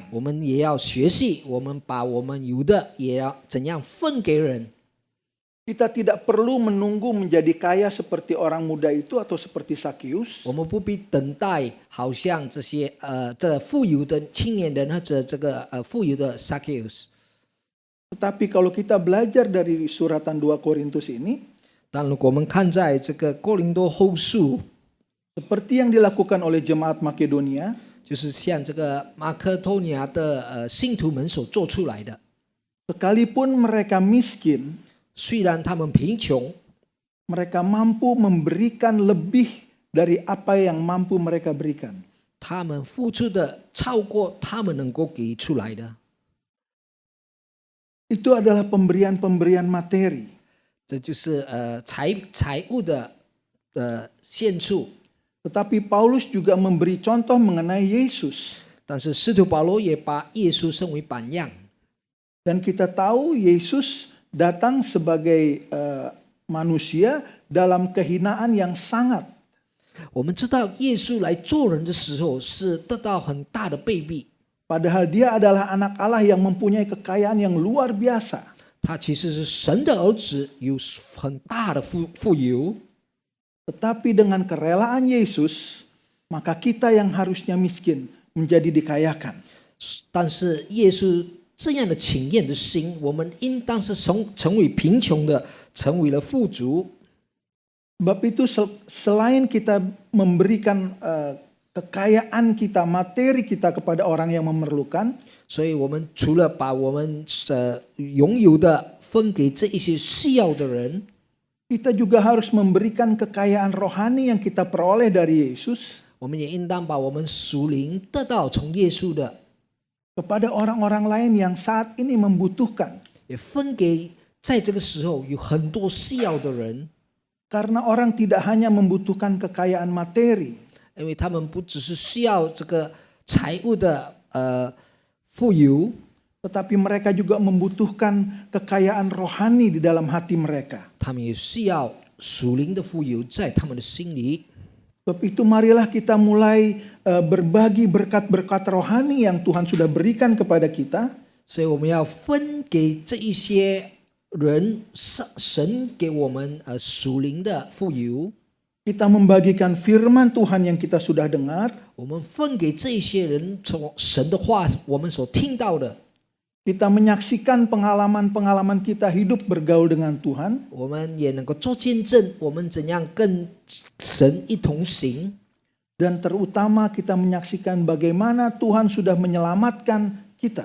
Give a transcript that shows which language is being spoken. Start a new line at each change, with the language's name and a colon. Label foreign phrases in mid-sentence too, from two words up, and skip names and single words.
Chinese: 我们也要学习，我们把我们有的也要怎样分给人。
Indonesian: Kita tidak perlu menunggu menjadi kaya seperti orang muda itu atau seperti Sakyus.
Chinese: 我们不必等待，好像这些这富有的青年人或者这个富有的 Zacchaeus。
Indonesian: Tetapi kalau kita belajar dari suratan 2 Korintus ini,
Chinese: 但如果我们看在这个哥林多后书，
Indonesian: seperti yang dilakukan oleh jemaat Makedonia,
Chinese: 就是像这个马克多尼亚的信徒们所做出来的，
Indonesian: sekalipun mereka miskin,
Chinese: 虽然他们贫穷，
Indonesian: mereka mampu memberikan lebih dari apa yang mampu mereka berikan.
Chinese: 他们付出的超过他们能够给出来的。
Indonesian: Itu adalah pemberian-pemberian materi.
Chinese: 这就是财务的献出。
Indonesian: Tetapi Paulus juga memberi contoh mengenai Yesus.
Chinese: 但是使徒保罗也把耶稣升为榜样。
Indonesian: Dan kita tahu Yesus datang sebagai manusia dalam kehinaan yang sangat.
Chinese: 我们知道耶稣来做人的时候是得到很大的卑鄙，
Indonesian: Padahal dia adalah anak Allah yang mempunyai kekayaan yang luar biasa.
Chinese: 他其实是神的儿子，有很大的富有。
Indonesian: Tetapi dengan kerelaan Yesus, maka kita yang harusnya miskin menjadi dikayakan.
Chinese: 但是耶稣这样的请愿的心，我们应当是成为贫穷的，成为了富足。
Indonesian: Sebab itu selain kita memberikan kekayaan kita, materi kita kepada orang yang memerlukan,
Chinese: 所以我们除了把我们拥有的分给这一些需要的人，
Indonesian: kita juga harus memberikan kekayaan rohani yang kita peroleh dari Yesus
Chinese: 我们也应当把我们属灵得到从耶稣的，
Indonesian: kepada orang-orang lain yang saat ini membutuhkan.
Chinese: 也分给在这个时候有很多需要的人，
Indonesian: Karena orang tidak hanya membutuhkan kekayaan materi,
Chinese: 因为他们不只是需要这个财务的富有，
Indonesian: tetapi mereka juga membutuhkan kekayaan rohani di dalam hati mereka.
Chinese: 他们也需要属灵的富有在他们的心里。
Indonesian: Sebab itu marilah kita mulai berbagi berkat-berkat rohani yang Tuhan sudah berikan kepada kita.
Chinese: 所以我们要分给这一些人，神给我们属灵的富有。
Indonesian: Kita membagikan firman Tuhan yang kita sudah dengar.
Chinese: 我们分给这一些人从神的话，我们所听到的，
Indonesian: Kita menyaksikan pengalaman-pengalaman kita hidup bergaul dengan Tuhan.
Chinese: 我们也能够做见证，我们怎样跟神一同行。
Indonesian: Dan terutama kita menyaksikan bagaimana Tuhan sudah menyelamatkan kita.